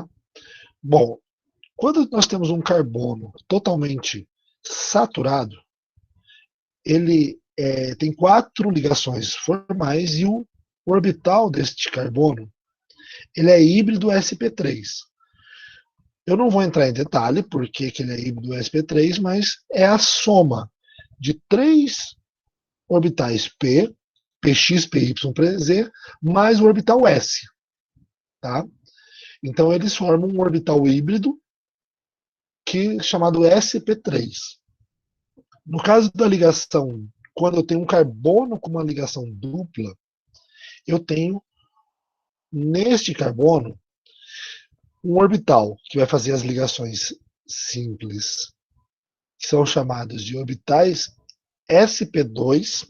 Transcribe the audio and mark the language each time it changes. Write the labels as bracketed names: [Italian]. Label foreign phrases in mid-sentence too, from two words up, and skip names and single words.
[Portuguese] Bom, quando nós temos um carbono totalmente saturado, ele tem 4 ligações formais e o orbital deste carbono ele é híbrido sp3. Eu não vou entrar em detalhe porque que ele é híbrido sp3, mas é a soma de 3 orbitais p, px, py, pz, mais o orbital s. Tá? Então eles formam um orbital híbrido chamado sp3. No caso da ligação, quando eu tenho um carbono com uma ligação dupla, eu tenho neste carbono um orbital que vai fazer as ligações simples, que são chamados de orbitais sp2.